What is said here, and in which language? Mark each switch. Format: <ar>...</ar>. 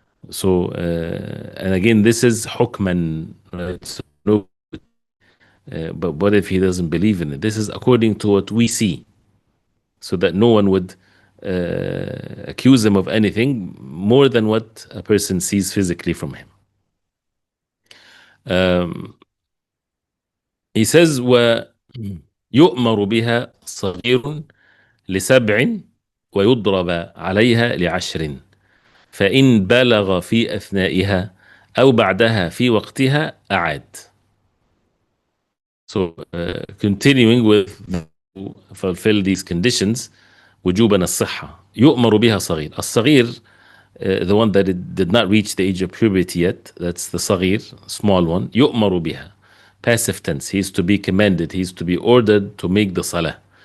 <en>So, and again, this is hukman. Right? So, no, but what if he doesn't believe in it? This is according to what we see. So that no one would accuse him of anything more than what a person sees physically from him. He says,</en> <ar>وَيُؤْمَرُ بِهَا صَغِيرٌ لِسَبْعٍ وَيُضْرَبَ عَلَيْهَا لِعَشْرٍ فإن بلغ في أثنائها أو بعدها في وقتها أعاد.</ar> <en>So continuing with fulfill these conditions,</en> <ar>وجوبا الصحة. يؤمر بها صغير.</ar> <en>الصغير, the one that did not reach the age of puberty yet, that's the صغير, small one.</en> <ar>يؤمر بها,</ar> <en>passive tense. He is to be commanded, he is to be ordered to make the salah.</en>